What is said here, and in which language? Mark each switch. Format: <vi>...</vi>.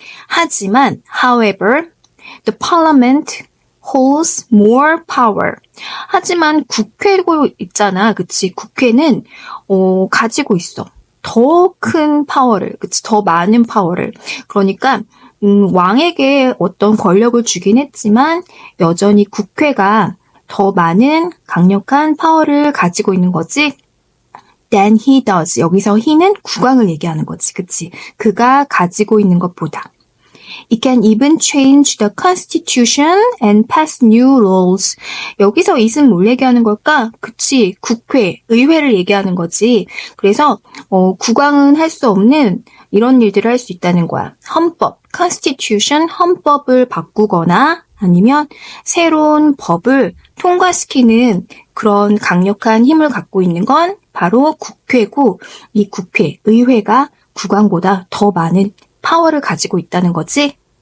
<ko>하지만,</ko> <en>however, the parliament holds more power.</en> <ko>하지만 국회고 있잖아. 그치? 국회는, 가지고 있어. 더 큰 파워를, 그치? 더 많은 파워를. 그러니까, 왕에게 어떤 권력을 주긴 했지만, 여전히 국회가 더 많은 강력한 파워를 가지고 있는 거지.</ko> <en>Than he does.</en> <ko>여기서 he는 국왕을 얘기하는 거지. 그치? 그가 가지고 있는 것보다.</ko> <en>It can even change the constitution and pass new laws.</en> <ko>여기서 it은 뭘 얘기하는 걸까? 그치, 국회, 의회를 얘기하는 거지. 그래서 국왕은 할 수 없는 이런 일들을 할 수 있다는 거야. 헌법, constitution, 헌법을 바꾸거나 아니면 새로운 법을 통과시키는 그런 강력한 힘을 갖고 있는 건 바로 국회고, 이 국회, 의회가 국왕보다 더 많은 파워를 가지고 있다는 거지.</ko>